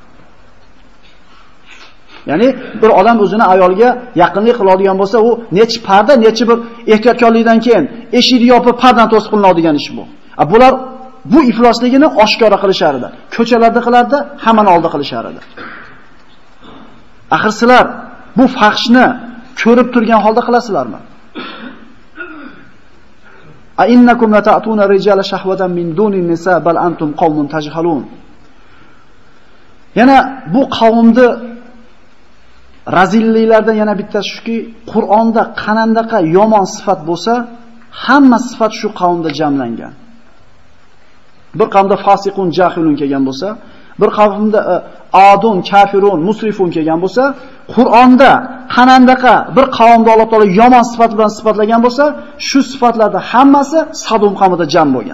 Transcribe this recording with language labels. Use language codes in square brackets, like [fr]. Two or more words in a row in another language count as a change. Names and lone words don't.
[uz] Ya'ni bir odam o'zini ayolga yaqinlik qiladigan bo'lsa, u nechi parda, nechi bir ehtiyotkorlikdan keyin eshikni yopib pardan to'sib qilinadigan ish bu. Bular bu iflosligini oshkora qilishar edi. Ko'chalarda qilardi, hamma oldida qilishar edi. Axir sizlar bu fahshni ko'rib turgan holda qilasizlarmi? [ar] أئنكم لتأتون الرجال شهوة من دون النساء بل أنتم قوم تجهلون. [uz] Yana bu qavmni razilliklardan yana bittasi shuki, Qur'onda qanandaqa yomon sifat bo'lsa, hamma sifat shu qavmda jamlangan. Bir qavmda [ar] فاسقون جاهلون [uz] kelgan bo'lsa, bir qavmda [ar] عادون كافرون مسرفون [uz] kelgan bo'lsa, Qur'onda qanandaqa bir qavmda Alloh taolo yomon sifat bilan sifatlagan bo'lsa, shu sifatlarda hammasi Sadum qavmida jam bo'lgan.